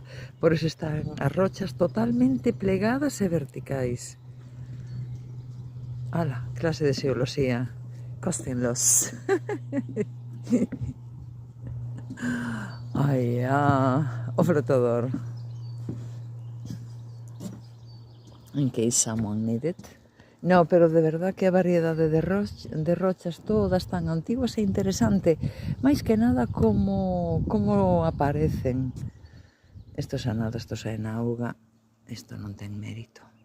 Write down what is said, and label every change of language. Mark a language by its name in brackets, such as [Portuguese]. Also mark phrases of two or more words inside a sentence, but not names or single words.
[Galician] Por iso están as rochas totalmente plegadas e verticais. Ala, clase de xeoloxía. Cóstenlos. Ai, o flotador. [English] In case someone need it. [Galician] No, pero de verdad que a variedade de rochas todas tan antiguas e interesante, máis que nada como aparecen. Isto xa nada, isto xa é na auga, isto non ten mérito.